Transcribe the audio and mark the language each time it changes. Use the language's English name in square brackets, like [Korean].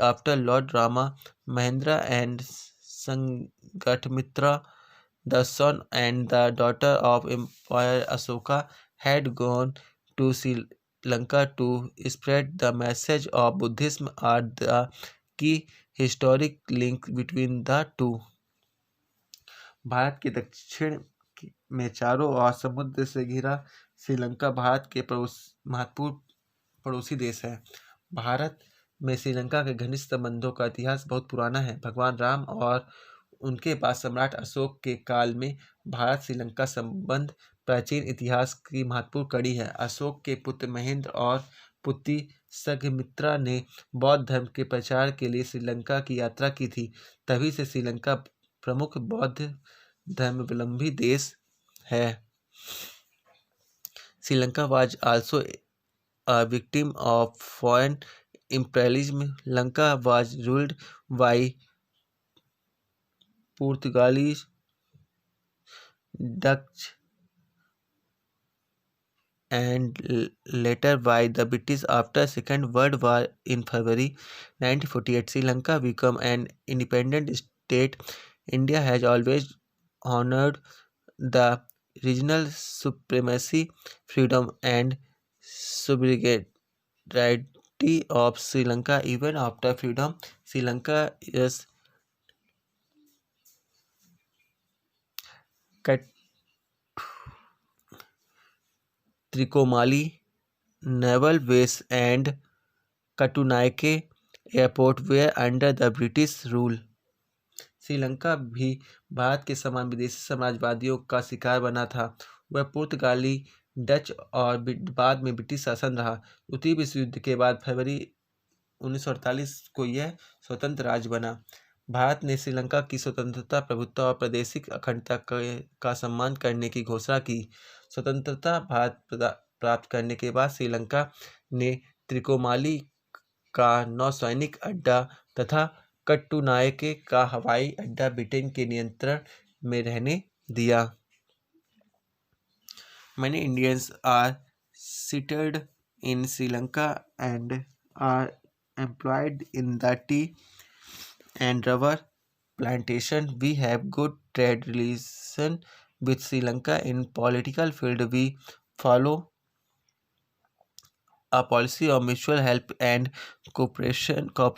[English] After Lord Rama, Mahendra and Sangatmitra, the son and the daughter of Emperor Asoka, had gone to Sri Lanka to spread the message of Buddhism, are the key historic link between the two. [Hindi] Bharat के दक्षिण में चारों ओर समुद्र से घिरा श्रीलंका भारत के महत्वपूर्ण पड़ोसी देश है। भारत में श्रीलंका के घनिष्ठ संबंधों का इतिहास बहुत पुराना है। भगवान राम और उनके बाद सम्राट अशोक के काल में भारत श्रीलंका संबंध प्राचीन इतिहास की महत्वपूर्ण कड़ी है। अशोक के पुत्र महेंद्र और पुत्री संघमित्रा ने बौद्ध धर्म के प्रचार के लिए श्रीलंका की यात्रा की थी। तभी से श्रीलंका प्रमुख बौद्ध धर्मावलंबी देश है। [English] Sri Lanka was also a victim of foreign imperialism. Lanka was ruled by Portuguese, Dutch, and later by the British. After Second World War in February 1948, Sri Lanka became an independent state. India has always honored the regional supremacy, freedom, and sovereignty of Sri Lanka. Even after freedom, Sri Lanka is Trikomali Naval Base and Katunaike Airport were under the British rule. [Hindi] Sri Lanka भी भारत के समान विदेशी साम्राज्यवादियों का शिकार बना था। वह पुर्तगाली, डच और बाद में ब्रिटिश शासन रहा। द्वितीय विश्व युद्ध के बाद फरवरी 1948 को यह स्वतंत्र राज्य बना। भारत ने श्रीलंका की स्वतंत्रता, प्रभुत्व और प्रादेशिक अखंडता का सम्मान करने की घोषणा की। स्वतंत्रता प्राप्त करने के बाद श्रीलंका ने त्रिकोमाली का नौसैनिक अड्डा तथा कट्टुनायके का हवाई अड्डा ब्रिटेन के नियंत्रण में रहने दिया। [English] Many Indians are settled in Sri Lanka and are employed in the tea and rubber plantation. We have good trade relation with Sri Lanka. In political field, we follow a policy of mutual help and cooperation.